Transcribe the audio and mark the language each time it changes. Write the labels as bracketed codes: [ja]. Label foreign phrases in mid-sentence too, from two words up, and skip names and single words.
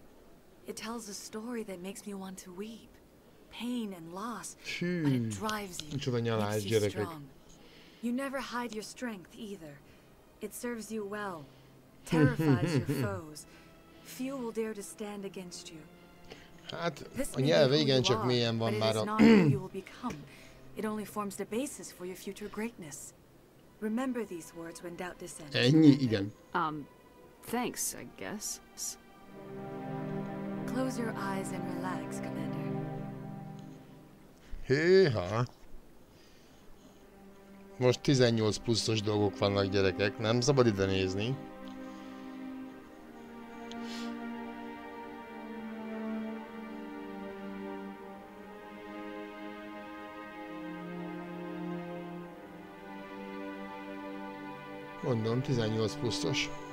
[en] It tells a story that makes me want to weep. Pain and loss, but it drives you, makes you strong. You never hide your strength either. It serves you well, terrifies your foes. Few will dare to stand against you. [hu] Hát, a nyelve igen csak mélyen van már a... [en] It only forms the basis for your future greatness. Remember these words when doubt descends. [hu] Ennyi, igen. [en] Thanks, I guess. Close your eyes and relax, Commander. Héha! [hu] Most 18 pluszos dolgok vannak, gyerekek, nem szabad ide nézni. Mondom, 18 pluszos.